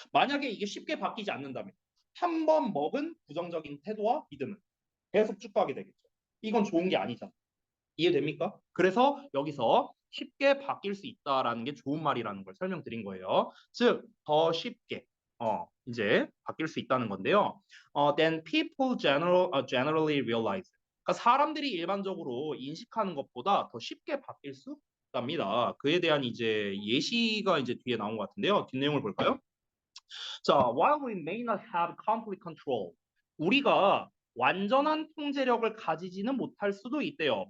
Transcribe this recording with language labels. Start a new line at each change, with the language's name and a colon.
Korean: 만약에 이게 쉽게 바뀌지 않는다면 한 번 먹은 부정적인 태도와 믿음은 계속 쭉 가게 되겠죠. 이건 좋은 게 아니잖아. 이해됩니까? 그래서 여기서 쉽게 바뀔 수 있다라는 게 좋은 말이라는 걸 설명드린 거예요. 즉, 더 쉽게 이제 바뀔 수 있다는 건데요.
English: Then people generally realize.
Korean: 그러니까 사람들이 일반적으로 인식하는 것보다 더 쉽게 바뀔 수 있답니다. 그에 대한 이제 예시가 이제 뒤에 나온 것 같은데요. 뒷내용을 볼까요? 자,
English: while we may not have complete control,
Korean: 우리가 완전한 통제력을 가지지는 못할 수도 있대요.